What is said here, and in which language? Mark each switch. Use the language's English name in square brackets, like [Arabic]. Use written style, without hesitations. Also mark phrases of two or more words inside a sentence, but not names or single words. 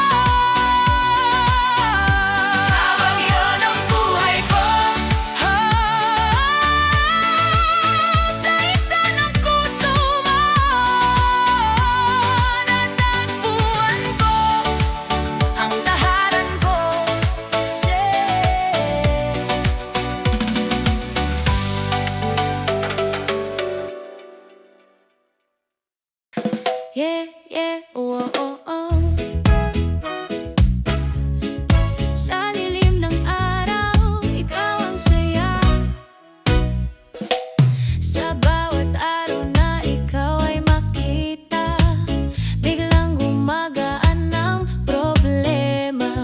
[Filipino] Sa bagyo ng buhay ko, sa isla ng puso mo, natagpuan ko ang tahanan ko. [English] Yes. Yeah, yeah, oh, oh, oh. [Filipino] Sa lilim ng araw, ikaw ang saya. Sa bawat araw na ikaw ay makita, biglang gumagaan ng problema.